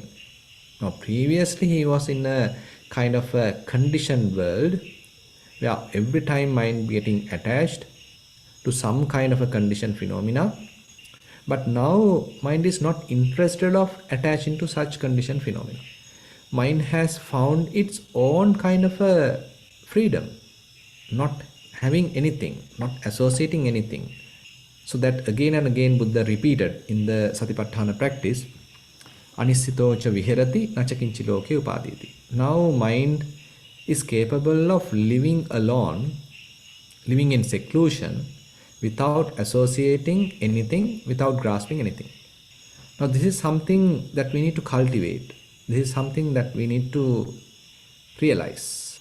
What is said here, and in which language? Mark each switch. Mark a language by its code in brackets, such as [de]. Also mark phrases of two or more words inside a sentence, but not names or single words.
[en] Now previously he was in a kind of a conditioned world where every time mind getting attached to some kind of a conditioned phenomena, but now mind is not interested of attaching to such conditioned phenomena. Mind has found its own kind of a freedom, not having anything, not associating anything. So that again and again Buddha repeated in the Satipatthana practice, [pi] Anisitocha viherati nachakinchi loke upaditi. [en] Now mind is capable of living alone, living in seclusion, without associating anything, without grasping anything. Now this is something that we need to cultivate. This is something that we need to realize.